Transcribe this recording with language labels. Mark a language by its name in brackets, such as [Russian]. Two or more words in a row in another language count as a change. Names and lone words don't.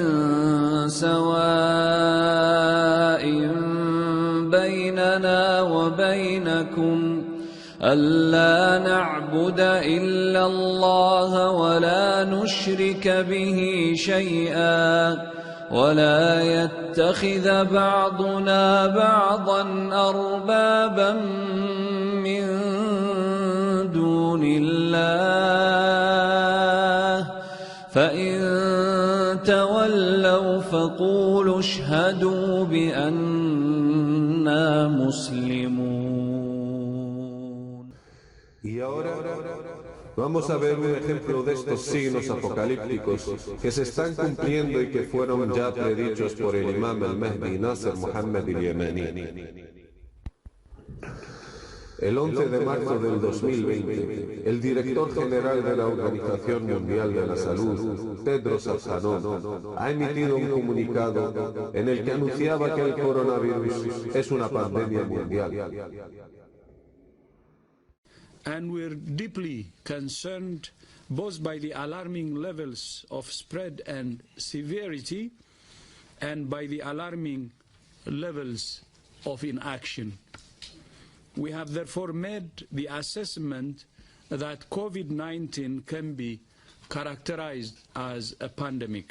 [Arabic] سواء بيننا وبينكم ألا نعبد إلا الله ولا نشرك به شيئا ولا يتخذ بعضنا بعضا أربابا من دون الله فإن تولوا فقولوا اشهدوا بأننا مسلمون. [Spanish] Y ahora vamos a ver un ejemplo de estos signos apocalípticos que se están cumpliendo y que fueron ya predichos por el imam al-Mahdi Nasser Muhammad al-Yamani. El 11 de marzo del 2020, el director general de la Organización Mundial de la Salud, Tedros Adhanom, ha emitido un comunicado en el que anunciaba que el coronavirus es una pandemia mundial. [English] And we're deeply concerned both by the alarming levels of spread and severity and by the alarming levels of inaction. We have therefore made the assessment that COVID-19 can be characterized as a pandemic.